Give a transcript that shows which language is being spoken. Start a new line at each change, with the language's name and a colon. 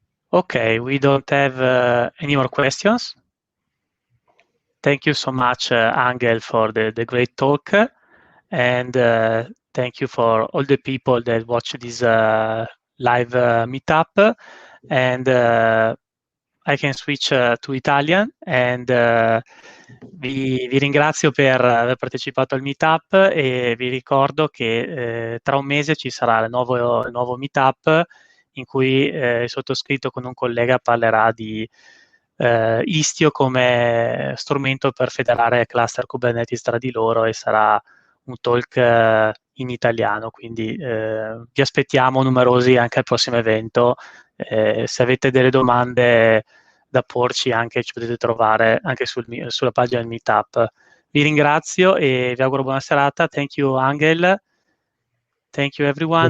English: Okay, we don't have any more questions. Thank you so much, Angel, for the great talk, and thank you for all the people that watch this live meetup. And I can switch to Italian, and
Italian: vi ringrazio per aver partecipato al meetup, e vi ricordo che tra un mese ci sarà il nuovo meetup in cui il sottoscritto con un collega parlerà di Istio come strumento per federare cluster Kubernetes tra di loro, e sarà un talk in italiano, quindi vi aspettiamo numerosi anche al prossimo evento. Se avete delle domande da porci, anche ci potete trovare anche sulla pagina del Meetup. Vi ringrazio e vi auguro buona serata.
English: Thank you, Angel. Thank you, everyone,